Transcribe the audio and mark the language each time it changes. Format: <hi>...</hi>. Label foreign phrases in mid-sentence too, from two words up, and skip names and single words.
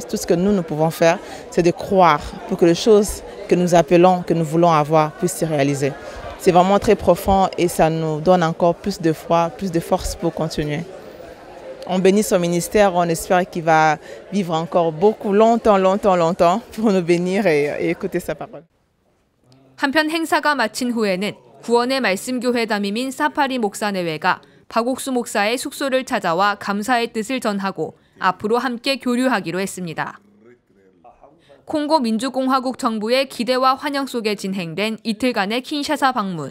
<fr>Tout ce que nous pouvons faire, c'est de croire pour que les choses que nous appelons, que nous voulons avoir, puissent se réaliser. C'est vraiment très profond et ça nous donne encore plus de foi, plus de force pour continuer. On bénit son ministère, on espère qu'il va vivre encore beaucoup, longtemps pour nous bénir et écouter sa parole.</fr> <ko>한편 행사가 마친 후에는 구원의 말씀교회 담임인 사파리 목사 내외가 박옥수 목사의 숙소를 찾아와 감사의 뜻을 전하고 앞으로 함께 교류하기로 했습니다. 콩고 민주공화국 정부의 기대와 환영 속에 진행된 이틀간의 킨샤사 방문.</ko>